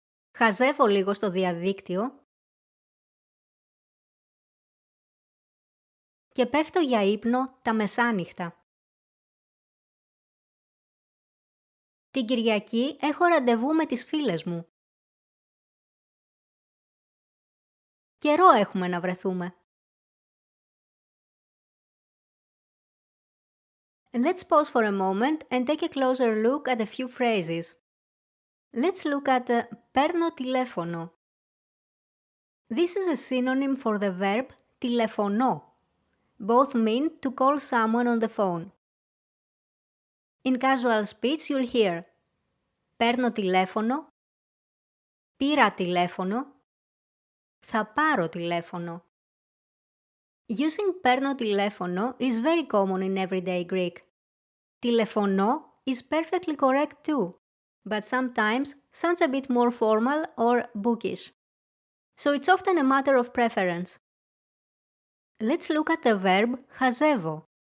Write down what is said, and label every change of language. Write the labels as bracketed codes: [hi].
[el] Χαζεύω λίγο στο διαδίκτυο και πέφτω για ύπνο τα μεσάνυχτα. Την Κυριακή έχω ραντεβού με τις φίλες μου. Καιρό έχουμε να βρεθούμε. [en] Let's pause for a moment and take a closer look at a few phrases. Let's look at [el] παίρνω τηλέφωνο. [en] This is a synonym for the verb [el] τηλεφωνώ. [en] Both mean to call someone on the phone. In casual speech you'll hear [el] παίρνω τηλέφωνο, πήρα τηλέφωνο, θα πάρω τηλέφωνο. [en] Using [el] παίρνω τηλέφωνο [en] is very common in everyday Greek. [el] Τηλεφωνώ [en] is perfectly correct too, but sometimes sounds a bit more formal or bookish. So it's often a matter of preference. Let's look at the verb [el] χαζεύω.